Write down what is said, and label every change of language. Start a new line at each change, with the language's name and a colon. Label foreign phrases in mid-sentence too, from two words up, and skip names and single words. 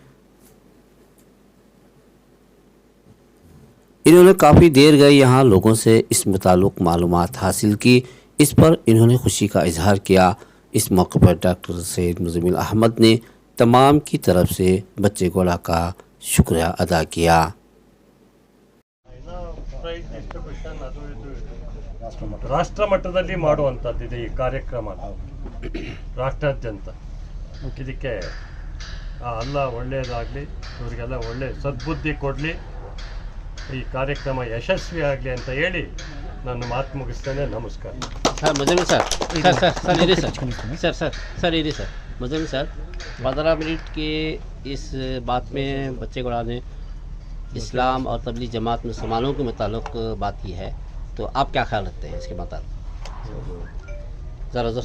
Urdu: انہوں نے کافی دیر گئے یہاں لوگوں سے اس متعلق معلومات حاصل کی. اس پر انہوں نے خوشی کا اظہار کیا۔ اس موقع پر ڈاکٹر सैयद मुज़म्मिल अहमद نے تمام کی طرف سے बच्चेगौड़ा کا شکریہ ادا کیا।
Kannada: ರಾಷ್ಟ್ರ ಮಟ್ಟದಲ್ಲಿ ಮಾಡುವಂಥದ್ದಿದೆ ಈ ಕಾರ್ಯಕ್ರಮ, ರಾಷ್ಟ್ರಾದ್ಯಂತ। ಇದಕ್ಕೆ ಅಲ್ಲ ಒಳ್ಳೆಯದಾಗಲಿ, ಇವರಿಗೆಲ್ಲ ಒಳ್ಳೆ ಸದ್ಬುದ್ಧಿ ಕೊಡಲಿ, ಈ ಕಾರ್ಯಕ್ರಮ ಯಶಸ್ವಿ ಆಗಲಿ ಅಂತ ಹೇಳಿ ನನ್ನ ಮಾತು ಮುಗಿಸ್ತೇನೆ। ನಮಸ್ಕಾರ।
Urdu: سر मुज़म्मिल سر मुज़म्मिल سر 15 منٹ کے اس بات میں बच्चेगौड़ा نے اسلام اور تبلیغ جماعت مسلمانوں کے متعلق بات کی ہے، تو آپ کیا خیال رکھتے ہیں اسکے متعلق? ज़रा